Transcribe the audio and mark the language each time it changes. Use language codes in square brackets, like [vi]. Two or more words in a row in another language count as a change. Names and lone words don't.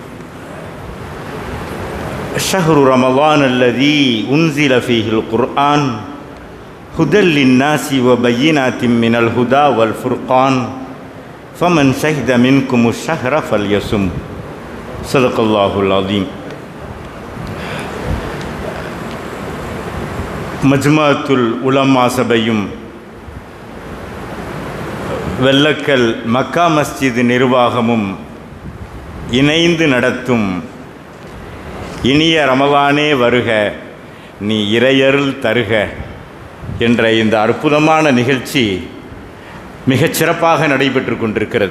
[ar] شهر رمضان الذي أنزل فيه القرآن هدى للناس وبينات من الهدى والفرقان فمن شهد منكم الشهر فليصم. صدق الله العظيم. [ta] மஜ்மஅத்துல் உலமா சபையும் வெள்ளக்கல் மக்கா மஸ்ஜித் நிர்வாகமும் இணைந்து நடத்தும் இனிய ரமலானே வருக நீ இறையருள் தருக என்ற இந்த அற்புதமான நிகழ்ச்சி மிகச் சிறப்பாக நடைபெற்று கொண்டிருக்கிறது.